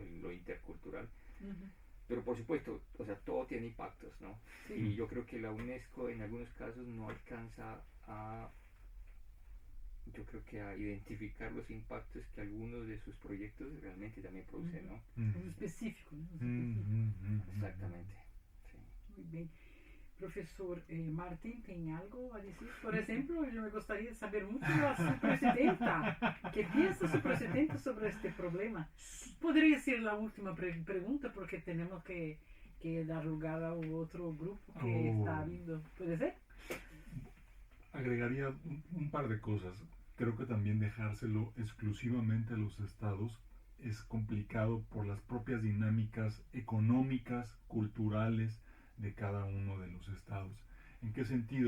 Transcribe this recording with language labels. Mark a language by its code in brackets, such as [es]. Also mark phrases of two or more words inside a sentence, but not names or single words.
[es] Lo intercultural. Uhum. Pero por supuesto, o sea, todo tiene impactos, ¿no? Sí. Y yo creo que la UNESCO en algunos casos no alcanza yo creo que a identificar los impactos que algunos de sus proyectos realmente también producen, ¿no? [pt] Os específicos, né? Os específicos. [es] Exactamente. Sí. [pt] Muito bem. Professor Martin, tem algo a dizer? Por exemplo, eu me gostaria de saber muito da sua presidenta. Que pensa sua presidenta sobre este problema? Poderia ser a última pergunta, porque temos que dar lugar ao outro grupo que está vindo. Pode ser? [es] Agregaría un par de cosas. Creo que también dejárselo exclusivamente a los estados es complicado por las propias dinámicas económicas, culturales de cada uno de los estados. ¿En qué sentido?